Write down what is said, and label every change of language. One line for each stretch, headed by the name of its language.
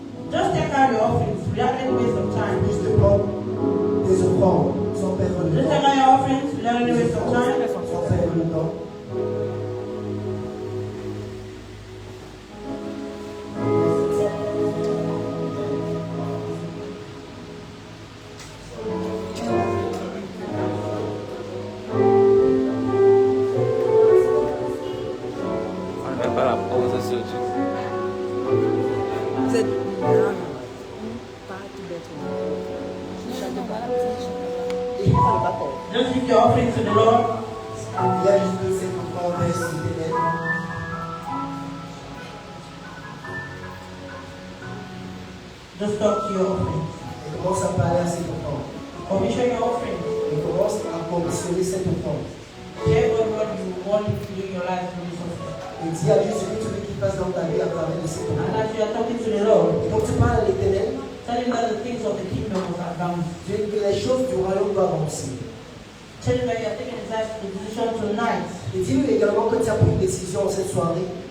English: Just take out your offerings. We have any waste of time.
French: Juste prendre des offrandes sans perdre le
English: Just take
French: temps.
English: out your offerings. We don't have any waste of time.
French: Sans perdre le temps. On ne fait pas la pause sur YouTube. Vous êtes là, pas tout bêtement. Je chante pas, je chante pas.
English: Just give your offerings to the Lord.
French: Il y a juste cette offrande s'il te plaît.
English: Just talk to your offerings.
French: Et commence à parler à cette offrande.
English: Commission your offerings.
French: Et commence à commissionner cette offrande.
English: Share what you want to do in your life through this offering.
French: Et dis à Dieu ce que tu veux qu'il fasse dans ta vie à travers de cette
English: And
French: offrande.
English: as you are talking to the Lord,
French: Et donc tu parles à l'Éternel,
English: tell him that the things of the kingdom must advance.
French: tu dis que les choses du royaume doivent avancer.
English: Tell him that you are taking a decision tonight
French: Et dis-lui également que tu as pris une décision cette soirée